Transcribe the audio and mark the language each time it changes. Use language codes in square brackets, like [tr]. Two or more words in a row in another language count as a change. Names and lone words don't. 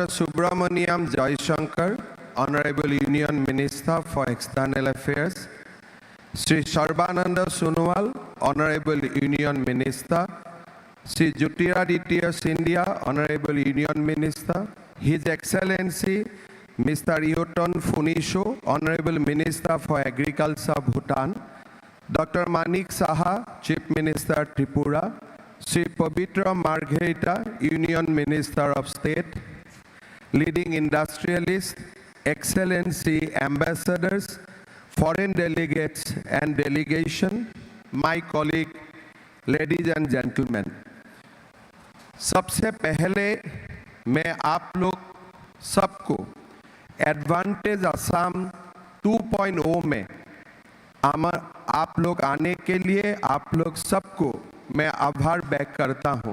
[en] Subramaniam Jaishankar, Honorable Union Minister for External Affairs, Sri Sarbananda Sonowal, Honorable Union Minister, Sri Jyotiraditya Scindia, Honorable Union Minister, His Excellency Mr. Yoton Phunisho, Honorable Minister for Agriculture Bhutan, Dr. Manik Saha, Chief Minister Tripura, Sri Pavitra Margherita, Union Minister of State, leading industrialists, Excellency ambassadors, foreign delegates and delegation, my colleague, ladies and gentlemen. [hi] सबसे पहले मैं आप लोग सबको एडवांटेज असम 2.0 में आप लोग आने के लिए आप लोग सबको मैं आभार व्यक्त करता हूं।